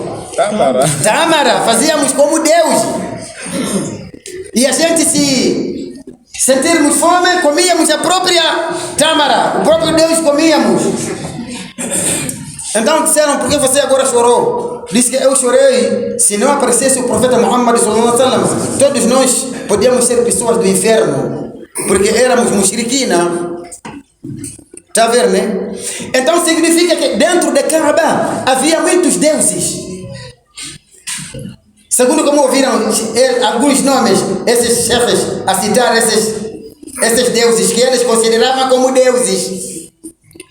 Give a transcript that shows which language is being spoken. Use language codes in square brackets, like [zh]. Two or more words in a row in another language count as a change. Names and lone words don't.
[pt] Tâmara, fazíamos como Deus. E a gente, se sentirmos fome, comíamos a própria tâmara, o próprio Deus comíamos. Então disseram: por que você agora chorou? Disse que eu chorei. Se não aparecesse o profeta Muhammad [ar] صلى الله عليه وسلم, [pt] todos nós podíamos ser pessoas do inferno, porque éramos mushriquina. Está a ver, né? Então significa que dentro da Kaaba havia muitos deuses. Segundo como ouviram alguns nomes, esses chefes a citar esses deuses que eles consideravam como deuses.